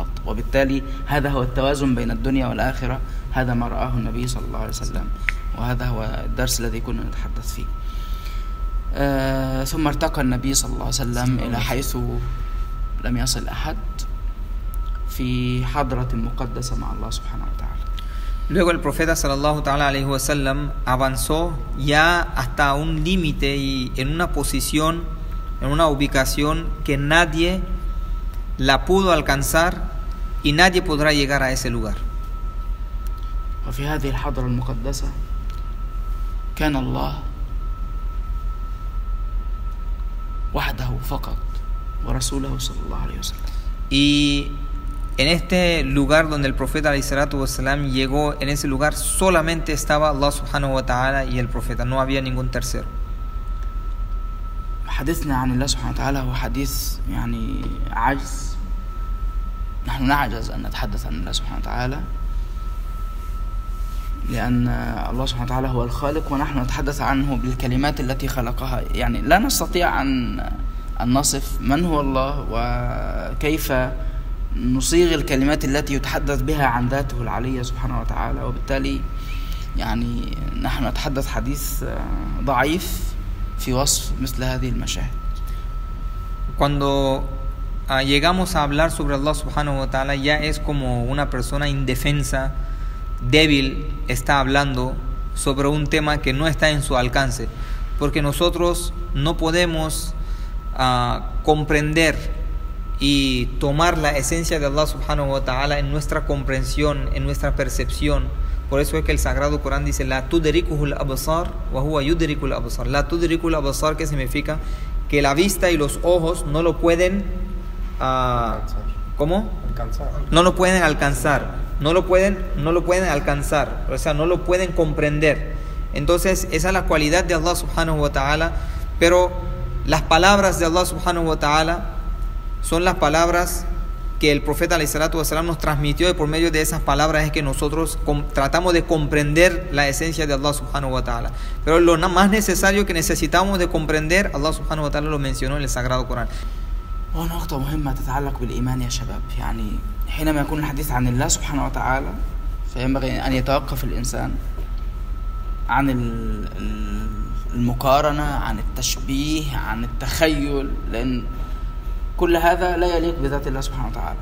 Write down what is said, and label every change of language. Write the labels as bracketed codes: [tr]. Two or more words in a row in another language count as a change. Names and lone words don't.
[ar] وبالتالي هذا هو التوازن بين الدنيا والآخرة. هذا ما رآه النبي صلى الله عليه وسلم، وهذا هو الدرس الذي كنا نتحدث فيه. ثم ارتقى النبي صلى الله عليه وسلم إلى حيث لم يصل أحد في حضرة مقدسة مع الله سبحانه وتعالى. [es] Luego el profeta [ar] صلى الله تعالى عليه وسلم [es] avanzó ya hasta un límite y en una posición, en una ubicación que nadie la pudo alcanzar y nadie podrá llegar a ese lugar. [ar] وفي هذه الحضرة المقدسة كان الله وحده فقط ورسوله صلى الله عليه وسلم. [es] Y en este lugar donde el profeta [ar] عليه الصلاة والسلام [es] llegó, en ese lugar solamente estaba Allah [ar] سبحانه وتعالى [es] y el profeta, no había ningún tercero. [ar] حديثنا عن الله سبحانه وتعالى هو حديث يعني عجز. نحن نعجز أن نتحدث عن الله سبحانه وتعالى لأن الله سبحانه وتعالى هو الخالق ونحن نتحدث عنه بالكلمات التي خلقها. يعني لا نستطيع أن نصف من هو الله وكيف نصيغ الكلمات التي يتحدث بها عن ذاته العلية سبحانه وتعالى. وبالتالي يعني نحن نتحدث حديث ضعيف في وصف مثل هذه المشاهد. [es] Cuando llegamos a hablar sobre Allah [ar] سبحانه وتعالى, [es] ya es como una persona indefensa, débil, está hablando sobre un tema que no está en su alcance, porque nosotros no podemos comprender y tomar la esencia de Allah [ar] سبحانه وتعالى [es] en nuestra comprensión, en nuestra percepción. Por eso es que el Sagrado Corán dice [ar] لا تدركه الأبصار وهو يدرك الأبصار. لا تدرك الأبصار, [es] que significa que la vista y los ojos no lo pueden ¿cómo? Alcanzar. No lo pueden alcanzar, no lo pueden alcanzar, o sea, no lo pueden comprender. Entonces, esa es la cualidad de Allah [ar] سبحانه وتعالى, [es] pero las palabras de Allah [ar] سبحانه وتعالى [es] son las palabras que el profeta [ar] عليه الصلاة والسلام [es] nos transmitió, y por medio de esas palabras es que nosotros tratamos de comprender la esencia de Allah [ar] سبحانه وتعالى. [es] Pero lo más necesario que necesitamos de comprender, Allah [ar] سبحانه وتعالى [es] lo mencionó en el Sagrado Corán. [ar] وهنا نقطة مهمة تتعلق بالإيمان يا شباب. يعني حينما يكون الحديث عن الله سبحانه وتعالى فينبغي أن يتوقف الإنسان عن المقارنة، عن التشبيه، عن التخيل، لأن كل هذا لا يليق بذات الله سبحانه وتعالى.